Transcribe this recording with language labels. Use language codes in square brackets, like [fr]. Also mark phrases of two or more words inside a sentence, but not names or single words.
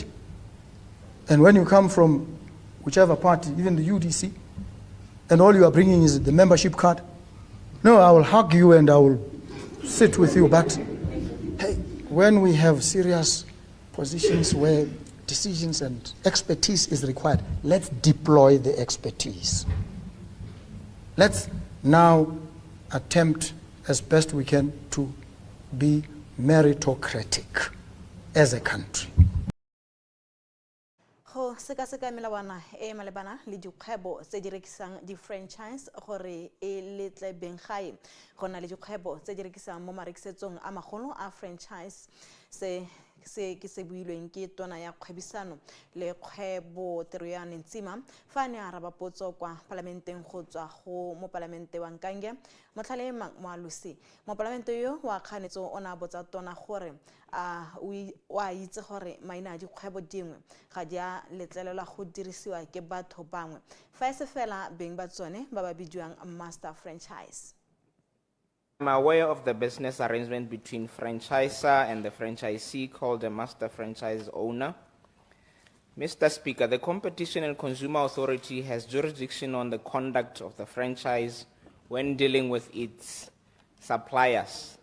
[en] And when you come from whichever party, even the UDC, and all you are bringing is the membership card, no, I will hug you and I will sit with you, but hey, when we have serious positions where decisions and expertise is required, let's deploy the expertise. Let's now attempt as best we can to be meritocratic as a country. [tn] Go sekaseka melawana e malebana le dikgwebo tse di rekisang di-franchise gore e letle beng gae go na le dikgwebo tse di rekisang mo marekisetsong a magolo a franchise se ke se builweng ke tona ya kgwebisano le kgwebo tiro ya Ntsima fa ne a raba potso kwa parlamenteng go tswa go mo parlamente wa Nkange motlhale Moalusi mo parlamente yo wa kganetso ona botsa tona gore wa itse gore maina a dikgwebo dingwe ga dia letlelelwa go dirisiwa ke batho bangwe fa se fela beng ba tsone ba ba bidiwang [en] master franchise. I'm aware of the business arrangement between franchisor and the franchisee called the master franchise owner. Mr. Speaker, the Competition and Consumer Authority has jurisdiction on the conduct of the franchise when dealing with its suppliers.